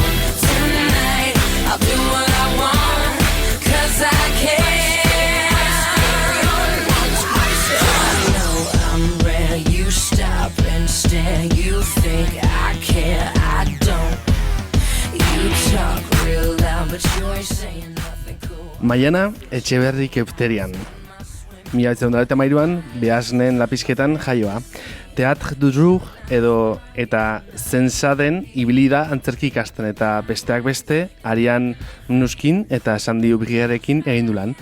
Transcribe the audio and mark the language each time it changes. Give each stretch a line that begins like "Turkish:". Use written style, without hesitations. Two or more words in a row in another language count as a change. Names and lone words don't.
English: Tonight I'll do what I want, 'cause I can. I know I'm rare, you stop and stare. You think I care, I don't. You talk real loud, but you ain't saying nothing cool.
Basque: Maiana Etxeberri Kefterian. 1993an Behasnen Lapizketan jaioa. Teatr du jour eta zensaden ibili da antzerki ikasten eta besteak beste Arian Nuskin eta Sandy Ubriarekin egin du lan.